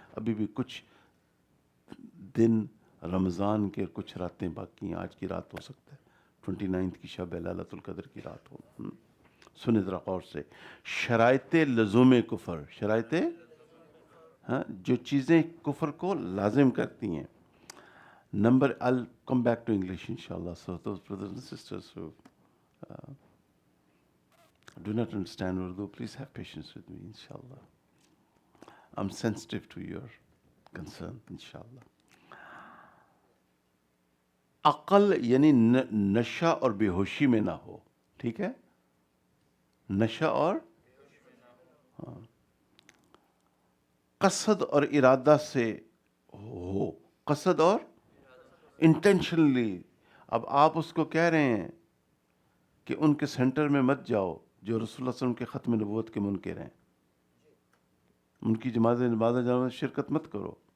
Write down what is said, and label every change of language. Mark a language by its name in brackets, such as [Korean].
[Urdu] ابھی بھی کچھ دن رمضان کے کچھ راتیں باقی ہیں. آج کی رات ہو سکتا ہے 29 کی شب ليلۃ القدر کی رات ہو. سنیں ذرا غور سے. شرائط لزوم کفر. شرائط، ہاں، جو چیزیں کفر کو لازم کرتی ہیں. [English] Number I'll come back to English inshallah. So those brothers and sisters who do not understand Urdu, please have patience with me inshallah. I'm sensitive to your concern inshallah. [Urdu] عقل یعنی نشہ اور بے ہوشی میں نہ ہو. ٹھیک ہے، نشہ اور قصد اور ارادہ سے ہو. قصد اور انٹینشنلی. اب آپ اس کو کہہ رہے ہیں کہ ان کے سینٹر میں مت جاؤ جو رسول اللہ صلی اللہ علیہ وسلم کے ختم نبوت کے منکر ہیں، ان کی جماعت میں شرکت مت کرو.